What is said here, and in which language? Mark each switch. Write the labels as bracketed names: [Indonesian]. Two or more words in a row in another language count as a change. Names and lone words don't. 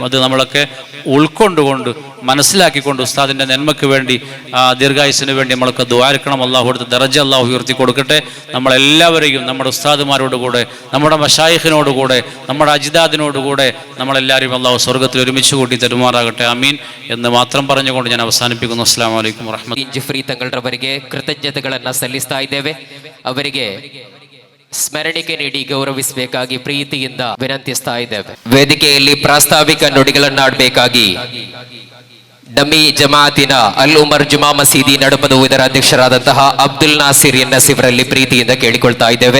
[Malayalam] അത് നമ്മളൊക്കെ ഉൾക്കൊണ്ടുകൊണ്ട് മനസ്സിലാക്കിക്കൊണ്ട് ഉസ്താദിൻ്റെ നന്മയ്ക്ക് വേണ്ടി ദീർഘായുസിന് വേണ്ടി നമ്മളൊക്കെ ദ്വാരക്കണം. അള്ളാഹു കൊടുത്ത് ദറജ അള്ളാഹു ഉയർത്തി കൊടുക്കട്ടെ. നമ്മളെല്ലാവരെയും നമ്മുടെ ഉസ്താദുമാരോടുകൂടെ, നമ്മുടെ മശായിഖിനോടുകൂടെ, നമ്മുടെ അജിദാദിനോടുകൂടെ നമ്മളെല്ലാവരും അള്ളാഹു സ്വർഗത്തിൽ ഒരുമിച്ച് കൂട്ടി തരുമാറാകട്ടെ. ആമീൻ എന്ന് മാത്രം പറഞ്ഞുകൊണ്ട് ഞാൻ അവസാനിപ്പിക്കുന്നു. [Arabic] السلام عليكم ورحمة الله. [Kannada] ಜಿಫ್ರಿ ತಂಗಳರವರಿಗೆ ಕೃತಜ್ಞತೆಗಳನ್ನು ಸಲ್ಲಿಸ್ತಾ ಇದ್ದೇವೆ. ಅವರಿಗೆ ಸ್ಮರಣಿಕೆ ನೀಡಿ ಗೌರವಿಸಬೇಕಾಗಿ ಪ್ರೀತಿಯಿಂದ ವಿನಂತಿಸ್ತಾ ಇದ್ದೇವೆ. ವೇದಿಕೆಯಲ್ಲಿ ಪ್ರಾಸ್ತಾವಿಕ ನುಡಿಗಳನ್ನಾಡಬೇಕಾಗಿ ಡಮ್ಮಿ ಜಮಾತಿನ ಅಲ್ ಉಮರ್ ಜುಮಾ ಮಸೀದಿ ನಡುಪದ ಇದರ ಅಧ್ಯಕ್ಷರಾದಂತಹ ಅಬ್ದುಲ್ ನಾಸಿರ್ ಎನ್ಎಸ್ ಇವರಲ್ಲಿ ಪ್ರೀತಿಯಿಂದ ಕೇಳಿಕೊಳ್ತಾ ಇದ್ದೇವೆ.